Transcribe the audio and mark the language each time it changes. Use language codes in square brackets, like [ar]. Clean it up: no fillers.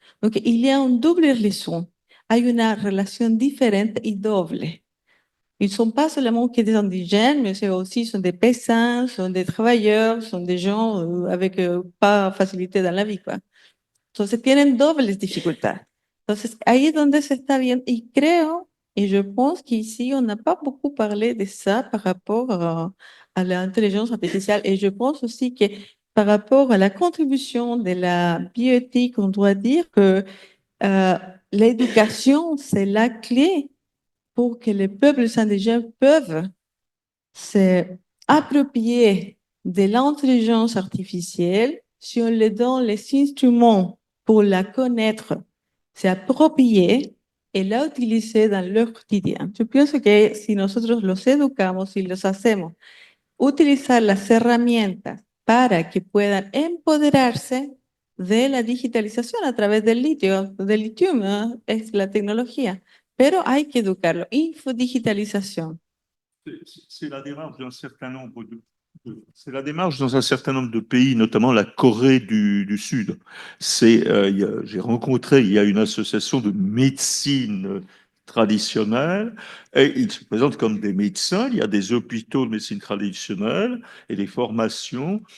[fr] Donc, il y a une double relation. [es] Hay una relación diferente y doble. [fr] Ils ne sont pas seulement que des indigènes, mais c'est aussi sont des paysans, sont des travailleurs, sont des gens avec pas facilité dans la vie, quoi. [es] Entonces tienen dobles dificultades. Entonces ahí es donde se está viendo y creo, y [fr] je pense qu'ici on n'a pas beaucoup parlé de ça par rapport à l'intelligence artificielle et je pense aussi que par rapport à la contribution de la bioéthique, on doit dire que l'éducation, c'est la clé pour que les peuples indigènes peuvent s'approprier de l'intelligence artificielle si on les donne les instruments pour la connaître, s'approprier et la utiliser dans leur quotidien. [es] Yo pienso que si nosotros los educamos y los hacemos utilizar las herramientas para que puedan empoderarse de la digitalización a través del litio, del litium, ¿no? Es la tecnología, pero hay que educarlo. Infodigitalización. [fr] C'est la démarche d'un certain nombre c'est la démarche dans un certain nombre de pays, notamment la Corée du Sud. J'ai rencontré, il y a une association de médecine traditionnelle et ils se présentent comme des médecins. Il y a des hôpitaux de médecine traditionnelle et des formations.